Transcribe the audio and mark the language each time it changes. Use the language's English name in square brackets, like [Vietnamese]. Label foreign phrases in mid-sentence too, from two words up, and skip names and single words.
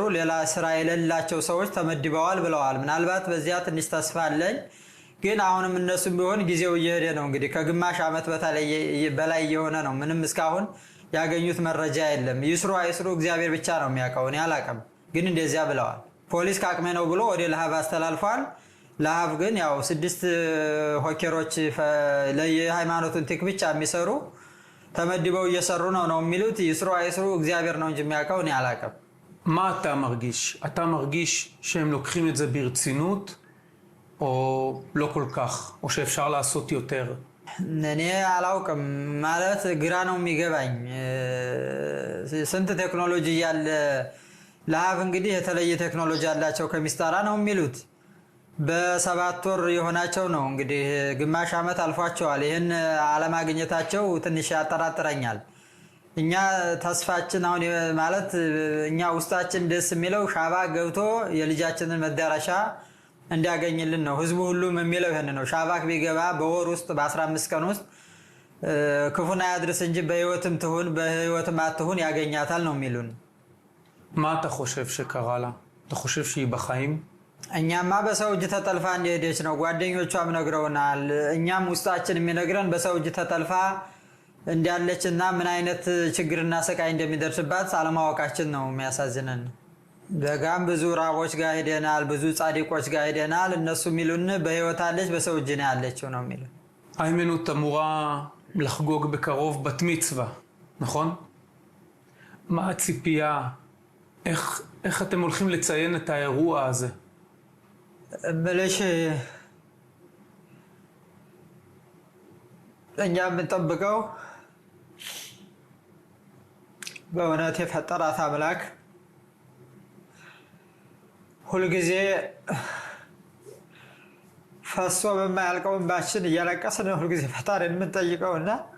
[Amharic] ሌላ ስራ የሌላቸው ሰዎች ተመድበዋል ብለዋል። ምናልባት በዚያ ትንሽ ተስፋ አለኝ። ግን አሁንም እነሱም ቢሆን ጊዜው እየሄደ ነው። እንግዲህ ከግማሽ ዓመት በላይ የሆነ ነው። ምንም እስካሁን ያገኙት መረጃ የለም። ይስሩ አይስሩ እግዚአብሔር ብቻ ነው የሚያውቀው። እኔ አላውቅም። ግን እንደዚያ ብለዋል። ፖሊስ ካቅሜ ነው ብሎ ወደ ለሃብ አስተላልፏል። ለሃብ ግን ያው 6 ሆከሮች ለየሃይማኖቱን ቲክ ብቻ የሚሰሩ ተመድበው እየሰሩ ነው የሚሉት። ይስሩ አይስሩ እግዚአብሔር ነው እንጂ የሚያውቀው። እኔ አላውቅም። [Hebrew] מה אתה מרגיש? אתה מרגיש שהם לוקחים את זה ברצינות או לא כל כך, או שאפשר לעשות יותר? [Amharic] እኔ አላውቅም። ማለት ግራ ነው የሚገባኝ። ስንት ቴክኖሎጂ ያለ ለሃብ እንግዲህ የተለየ ቴክኖሎጂ ያላቸው ከሚስታራ ነው የሚሉት። በ7 ወር የሆናቸው ነው እንግዲህ ግማሽ ዓመት አልፏቸዋል። ይሄን አለማግኘታቸው ትንሽ ያጠራጥረኛል። እኛ ተስፋችን አሁን ማለት እኛ ውስጣችን ደስ የሚለው ሻባ ገብቶ የልጃችንን መዳረሻ እንዲያገኝልን ነው። ህዝቡ ሁሉም የሚለው ይሄን ነው። ሻባክ ቢገባ በወር ውስጥ በ15 ቀን ውስጥ ክፉና ያድርስ እንጂ በህይወትም ትሁን በህይወትም አትሁን ያገኛታል ነው የሚሉን። [Hebrew] מה אתה חושב שקרה לה? אתה חושב שהיא בחיים? [Amharic] እኛማ በሰው እጅ ተጠልፋ እንደሄደች ነው ጓደኞቿም ነግረውናል። እኛም ውስጣችን የሚነግረን በሰው እጅ ተጠልፋ እንዳለችና ምን አይነት ችግርና ስቃይ እንደሚደርስባት አለማወቃችን ነው የሚያሳዝነን። በጋም ብዙ ራቦች ጋር ሄደናል፣ ብዙ ጻድቆች ጋር ሄደናል። እነሱ የሚሉን በህይወት አለች በሰው እጅ ነው ያለችው ነው የሚሉን። [Hebrew] היימנוט אמורה לחגוג בקרוב בת מצווה, נכון? מה הציפייה? איך אתם הולכים לציין את האירוע הזה? [Amharic] מלש እኛ የምንጠብቀው በእውነት የፈጠራት አምላክ ሁልጊዜ ፈሶ በማያልቀው እንባችን እያለቀስን ሁልጊዜ ፈጣሪን የምንጠይቀውና